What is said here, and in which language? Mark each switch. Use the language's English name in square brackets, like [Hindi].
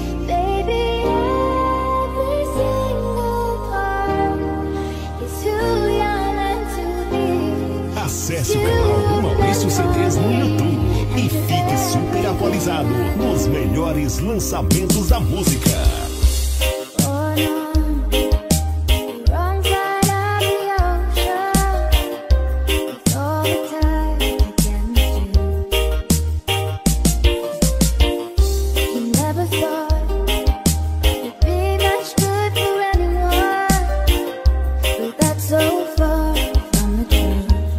[English] Baby, every single part is who you're meant to be. [Portuguese] Acesse o canal do Maurício CDs no YouTube e fique super atualizado nos melhores lançamentos da música. [English] Oh no, wrong side of the ocean, with all the tide against you. You never thought you'd be much good for anyone, but that's so far from the truth.